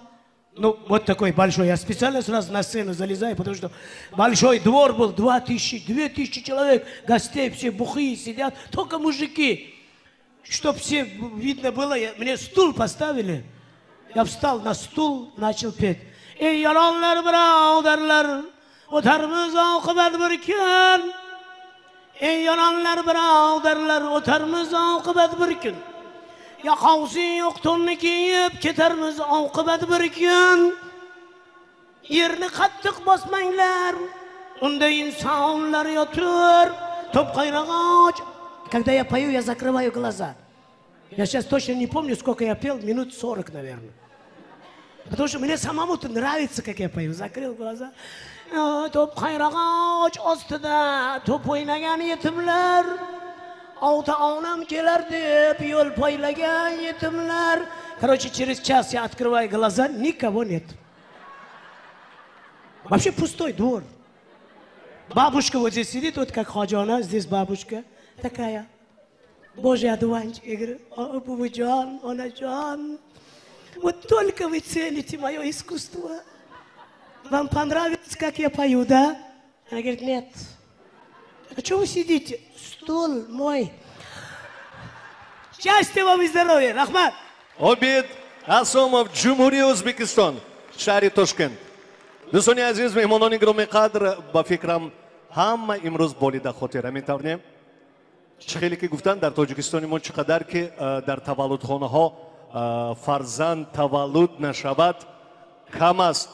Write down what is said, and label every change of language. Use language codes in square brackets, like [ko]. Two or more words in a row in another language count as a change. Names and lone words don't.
[ru] Ну, вот такой большой. Я специально сразу на сцену залезаю, потому что большой двор был, 2000 человек, гостей, все бухие сидят, только мужики. Чтоб все видно было, мне стул поставили. Я встал на стул, начал петь. [uz] Ey yalanlar birodarlar, o'tarmiz oqibat bir kun. Ey yalanlar birodarlar, o'tarmiz oqibat bir kun. Yoqovsi yo'q to'nni kiyib ketarmiz oqibat bir kun. Yerni qattiq bosmanglar, unda insonlar yotur. Топ хайрагоч. [ru] Когда я пою, я закрываю глаза. Я сейчас точно не помню, сколько я пел, минут 40, наверное. Потому что мне самому-то нравится, как я пою. Закрыл глаза. [uz] Топ хайрагоч ostida to'p o'ynagan yetimlar, ota-onam kelar deb yo'l poylagan yetimlar. [ru] Короче, через час я открываю глаза, никого нет. Вообще пустой двор. Бабушка вот здесь сидит, вот как Хаджана, здесь бабушка такая. Божий одуванчик. Я говорю, о, Бубуджан, Онаджан, вот только вы цените мое искусство. Вам понравится, как я пою, да? Она говорит, нет. А что вы сидите? Стул мой. Счастья вам и здоровья, Рахмат. [tg] Обид Асомов, Джумҳурии Ӯзбекистон, шаҳри Тошкент. Дӯстони азиз, меҳмонони гироми қадр, ба фикрам ҳама имрӯз болида хотира метавонем. Хеле ки гуфтанд дар Тоҷикистони мо чӣ қадар ки дар таваллудхонаҳо фарзанд таваллуд нашавад кам аст.